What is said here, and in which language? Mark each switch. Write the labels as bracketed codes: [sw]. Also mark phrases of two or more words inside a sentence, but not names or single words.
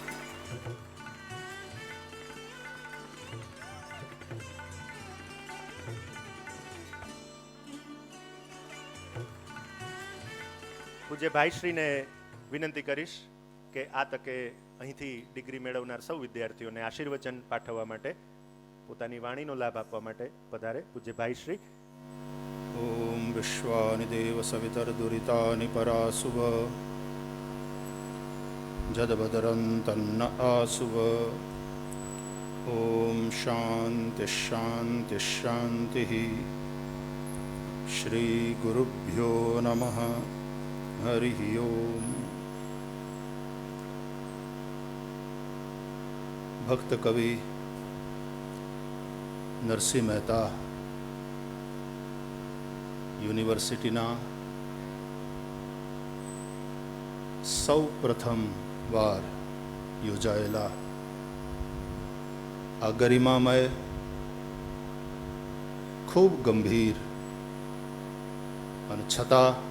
[gu] પૂજ્ય ભાઈશ્રીને વિનંતી કરીશ કે આ તકે અહીંથી ડિગ્રી મેળવનાર સૌ વિદ્યાર્થીઓને આશીર્વચન પાઠવવા માટે, પોતાની વાણીનો લાભ આપવા માટે પધારે. પૂજ્ય ભાઈશ્રી. [sa] ઓમ વિશ્વાનિ દેવ સવિતર્દુરિતાનિ પરાસુવ જદભદ્રં તન્ન આસુવ. ઓમ शांति शांति शांति। श्री गुरुभ्यो नमः। हरि ओम। [gu] भक्त कवि नरसिंह मेहता યુનિવર્સિટીના સૌ પ્રથમ વાર યોજાયેલા આ ગરિમામય ખૂબ ગંભીર અને છતાં